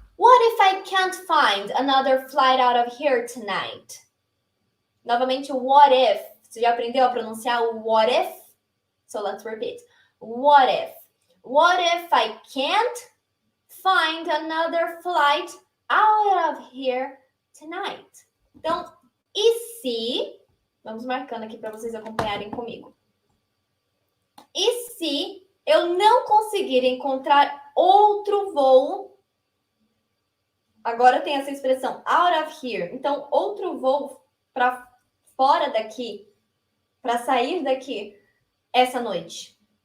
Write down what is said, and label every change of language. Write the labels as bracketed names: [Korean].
[English] What if I can't find another flight out of here tonight? [Portuguese] Novamente, [English] what if. [Portuguese] Você já aprendeu a pronunciar o [English] what if? So let's repeat. What if? What if I can't find another flight out of here tonight? [Portuguese] Então, e se... Vamos marcando aqui para vocês acompanharem comigo. E se eu não conseguir encontrar outro voo... Agora tem essa expressão, [English] out of here. [Portuguese] Então, outro voo para fora daqui, para sair daqui essa noite.